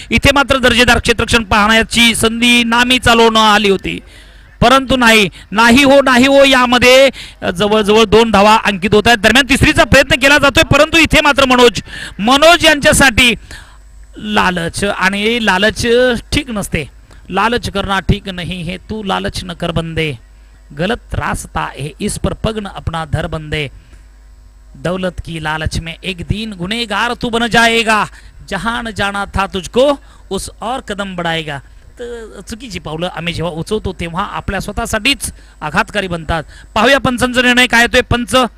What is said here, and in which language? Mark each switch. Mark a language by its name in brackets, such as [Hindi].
[Marathi] इथे मात्र दर्जेदार क्षेत्ररक्षण पाहण्याची संधी नामी चालवणं आली होती, परंतु नाही हो यामध्ये जवळजवळ 2 धावा अंकित होत आहेत. दरम्यान तिसरीचा प्रयत्न केला जातोय, परंतु इथे मात्र मनोज यांच्यासाठी लालच, आणि लालच ठीक नसते. [Hindi] लालच करना ठीक नहीं है, तू लालच न कर बंदे, गलत रास्ता है इस पर पग न अपना धर बंदे, दौलत की लालच में एक दिन गुनेगार तू बन जाएगा, जहान जाना था तुझको उस और कदम बढ़ाएगा. [Marathi] तर चुकीची पावलं आम्ही जेव्हा उचवतो तेव्हा आपल्या स्वतःसाठीच आघातकारी बनतात. पाहूया पंचांचा निर्णय काय येतोय. पंच